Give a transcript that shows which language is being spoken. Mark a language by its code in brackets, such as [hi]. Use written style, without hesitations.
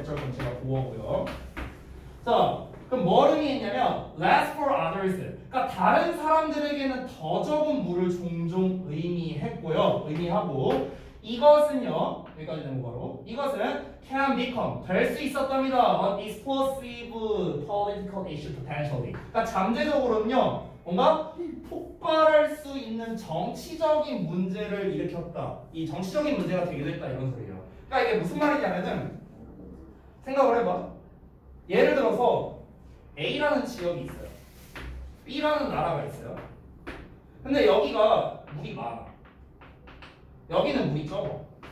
[ko] 대절 전체가 보어고요. 자, 그럼 뭘 의미했냐면 [en] less for others. [ko] 그러니까 다른 사람들에게는 더 적은 물을 종종 의미하고 이것은요, 여기까지 되는 거로 이것은 [en] can become [ko] 될 수 있었답니다. [en] An explosive political issue potentially. [ko] 그러니까 잠재적으로는요, 뭔가 폭발할 수 있는 정치적인 문제를 일으켰다. 이 정치적인 문제가 되기도 했다 이런 소리예요. 그러니까 이게 무슨 말이냐면은 생각을 해봐. 예를 들어서 A라는 지역이 있어요. B라는 나라가 있어요. 근데 여기가 물이 많아. 여기는 물이 적어.